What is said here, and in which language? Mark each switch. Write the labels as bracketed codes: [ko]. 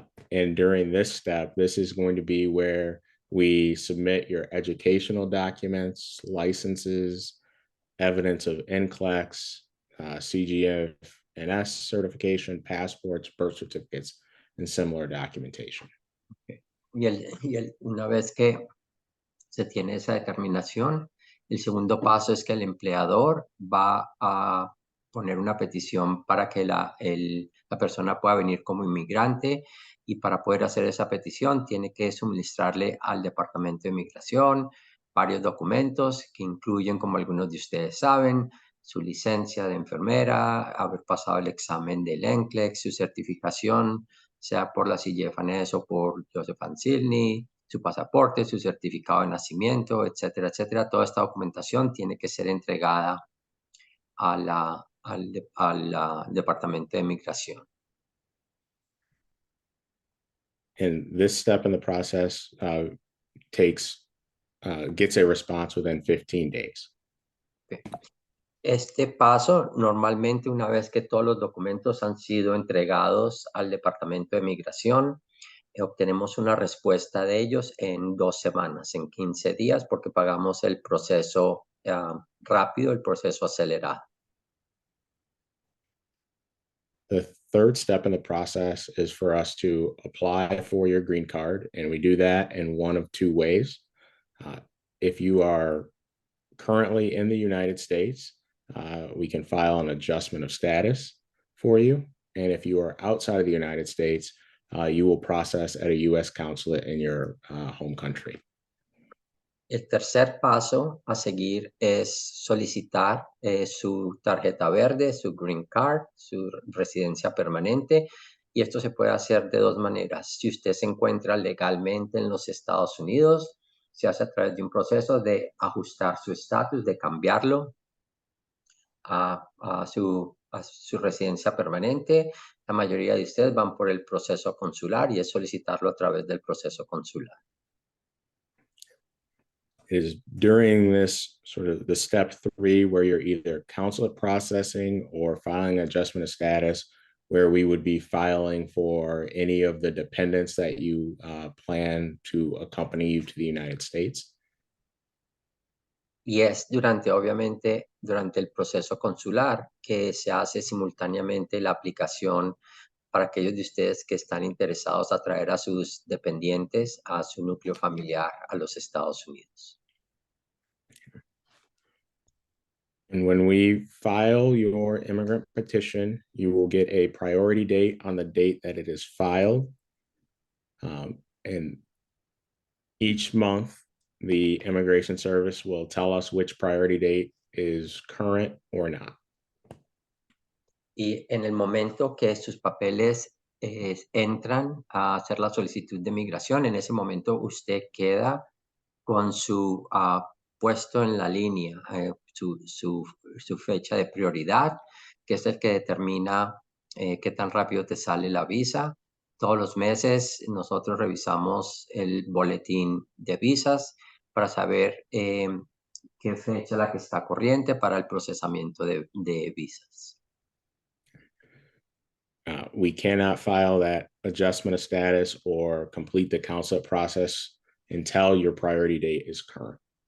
[en] And during this step, this is going to be where we submit your educational documents, licenses, evidence of NCLEX, CGFNS certification, passports, birth certificates, and similar documentation. Okay. [es] Una vez que se tiene esa determinación, el segundo paso es que el empleador va a poner una petición para que la persona pueda venir como inmigrante, y para poder hacer esa petición tiene que suministrarle al Departamento de Inmigración varios documentos que incluyen, como algunos de ustedes saben, su licencia de enfermera, haber pasado el examen del NCLEX, su certificación, sea por la CGFNS o por Joseph Ansilni, su pasaporte, su certificado de nacimiento, etcétera, etcétera. Toda esta documentación tiene que ser entregada al Departamento de Migración. [en] And this step in the process gets a response within 15 days. Okay. [es] Este paso, normalmente una vez que todos los documentos han sido entregados al Departamento de Migración, obtenemos una respuesta de ellos en 2 semanas, en 15 días, porque pagamos el proceso rápido, el proceso acelerado. [en] The third step in the process is for us to apply for your green card, and we do that in one of 2 ways. If you are currently in the United States, we can file an adjustment of status for you. And if you are outside of the United States, you will process at a U.S. consulate in your home country. [es] El tercer paso a seguir es solicitar su tarjeta verde, su green card, su residencia permanente, y esto se puede hacer de 2 maneras. Si usted se encuentra legalmente en los Estados Unidos, se hace a través de un proceso de ajustar su estatus, de cambiarlo a su residencia permanente. La mayoría de ustedes van por el proceso consular y es solicitarlo a través del proceso consular. [en] Is during this sort of the step 3 where you're either consulate processing or filing adjustment of status, where we would be filing for any of the dependents that you plan to accompany you to the United States. [es] Y es obviamente, durante el proceso consular que se hace simultáneamente la aplicación para aquellos de ustedes que están interesados a traer a sus dependientes a su núcleo familiar a los Estados Unidos. [en] And when we file your immigrant petition, you will get a priority date on the date that it is filed. And each month, the Immigration Service will tell us which priority date is current or not. [es] Y en el momento que sus papeles entran a hacer la solicitud de migración, en ese momento usted queda con su puesto en la línea, su fecha de prioridad, que es el que determina qué tan rápido te sale la visa. Todos los meses nosotros revisamos el boletín de visas para saber qué fecha es la que está corriente para el procesamiento de visas. [en] We cannot file that adjustment of status or complete the consulate process until your priority date is current.